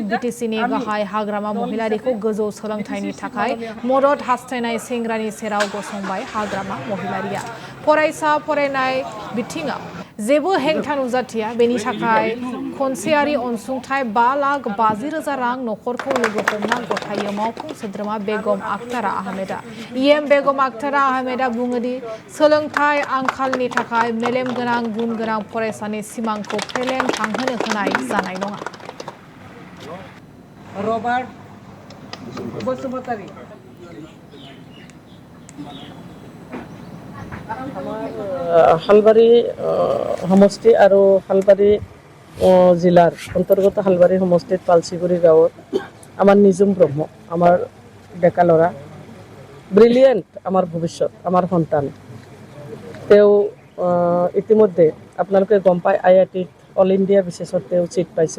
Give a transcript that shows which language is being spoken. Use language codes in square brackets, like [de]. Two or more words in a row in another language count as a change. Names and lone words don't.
[brx] BTCनि गाहाय हाग्रामा महिलारिखौ गोजौ सोलोंथाइनि थाखाय मदद हास्थायनाय सेंग्रानि सेराव गसंबाय हाग्रामा महिलारिया फरायसा फरायनाय बिथिङाव जेबो हेंथा नुजाथिया बेनि थाखाय खनसेयारि अनसुंथाइ 5,50,000 रां नखरखौ लोगो हमना गथायो मावफुं सोद्रोमा बेगम आक्तारा आहमेदा EM बेगम आक्तारा आहमेदा बुङोदि सोलोंथाइ आंखालनि थाखाय मेलेम गोनां गुन गोनां फरायसानि सिमांखौ फेलें थांहोनो होनाय जानाय नङा। रबार्ट बसुमतारी [as] हालबारि সমষ্টি আৰু হালবাৰী জিলাৰ অন্তৰ্গত হালবাৰী সমষ্টিত পালচিগুৰি গাঁৱত আমাৰ নিজুম ব্ৰহ্ম আমাৰ ডেকা ল'ৰা ব্ৰিলিয়েণ্ট আমাৰ ভৱিষ্যত আমাৰ সন্তান তেওঁ ইতিমধ্যে আপোনালোকে গম পায় IITত [en] All India [as] বিশেষত তেওঁ চিট পাইছে।